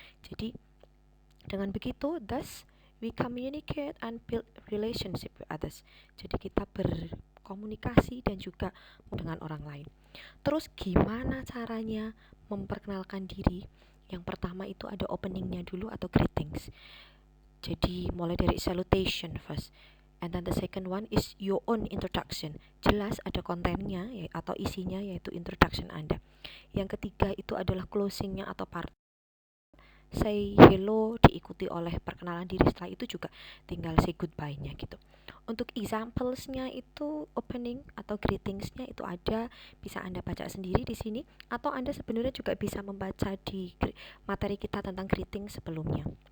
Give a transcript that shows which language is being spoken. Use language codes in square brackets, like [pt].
[id] Jadi, dengan begitu, [en] thus, we communicate and build relationship with others. [id] Jadi, kita berkomunikasi dan juga dengan orang lain. Terus gimana caranya memperkenalkan diri? Yang pertama itu ada openingnya dulu atau greetings. Jadi mulai dari [en] salutation first. And then the second one is your own introduction. [id] Jelas ada kontennya atau isinya yaitu introduction Anda. Yang ketiga itu adalah closingnya atau part. [en] Say hello [id] diikuti oleh perkenalan diri, setelah itu juga tinggal say goodbye-nya gitu. Untuk examplesnya itu opening atau greetingsnya itu ada, bisa Anda baca sendiri di sini, atau Anda sebenarnya juga bisa membaca di materi kita tentang greeting sebelumnya.